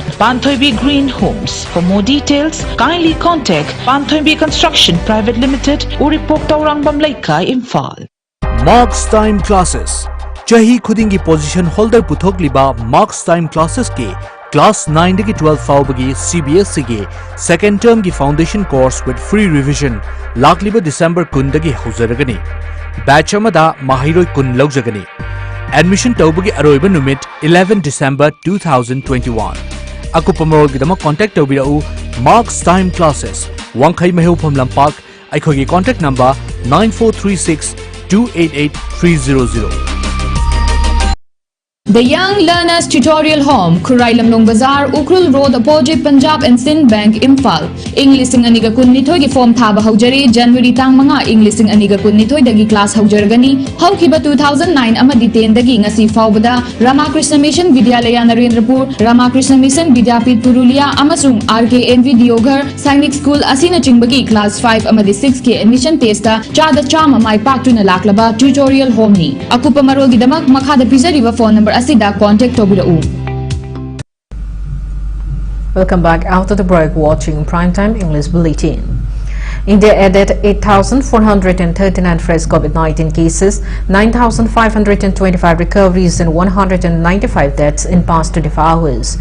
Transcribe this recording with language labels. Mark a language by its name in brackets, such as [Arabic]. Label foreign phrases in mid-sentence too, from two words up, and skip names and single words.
[English] Panthoibi Green Homes. For more details, kindly contact Panthoibi Construction Private Limited, Uripok Taurangam Laika, Imphal. Marks Time Classes. [Manipuri] Chahi Khudingi [English] Position Holder [Manipuri] Puthokliba Marks Time Classes ke [English] Class 9 to 12 [Manipuri] Faubagi CBSE ke [English] second term [Manipuri] ki [English] foundation course with free revision [Manipuri] Lakliba December Kundagi Huzaragani. Batch amada Mahiroi Kun Laujagani. Admission Taubagi Aroiba Numit 11 December 2021. Akupamarol Gidama contact Taubirau Marks Time Classes. Wankai Mehu Pam Lampak. Aikogi [English] contact number [Manipuri] 9436 288 300. [English] The Young Learners Tutorial Home, Kurai Lamlong Bazaar, Ukrul Road, opposite Punjab and Sindh Bank, Imphal. [Manipuri] English sing aniga kunnithoi gi form thaba haujari January tang manga English sing aniga kunnithoi dagi class haujaragani. Haukiba 2009 amadi 10 dagi ngasi faubada Ramakrishna Mission Vidyalaya Narendrapur, Ramakrishna Mission Vidyapit Purulia amasung RKNV Dioghar Sainik School asina chingbagi class 5 amadi 6 ke [English] admission test [Manipuri] ta chada chama mai paktuna laklaba [English] tutorial home [Manipuri] ni. Akupa marol gidamak makhada pizariba [English] phone number [Manipuri] asida contact Tobirau. [English] Welcome back after the break watching Primetime English Bulletin. India added 8,439 fresh COVID-19 cases, 9,525 recoveries and 195 deaths in past 24 hours.